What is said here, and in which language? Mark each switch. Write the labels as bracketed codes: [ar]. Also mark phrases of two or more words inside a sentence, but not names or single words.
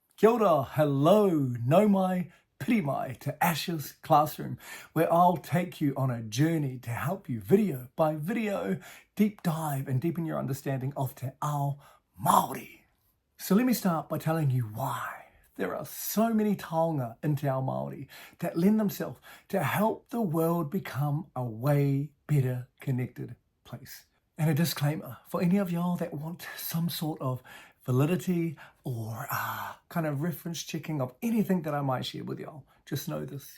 [mi] Kia ora, [en] hello, [mi] no mai, piri mai [en] to Ash's Classroom, where I'll take you on a journey to help you video by video deep dive and deepen your understanding of [mi] te ao Māori. [en] So let me start by telling you why there are so many taonga in [mi] te ao Māori [en] that lend themselves to help the world become a way better connected place. And a disclaimer for any of y'all that want some sort of validity or kind of reference checking of anything that I might share with y'all, just know this.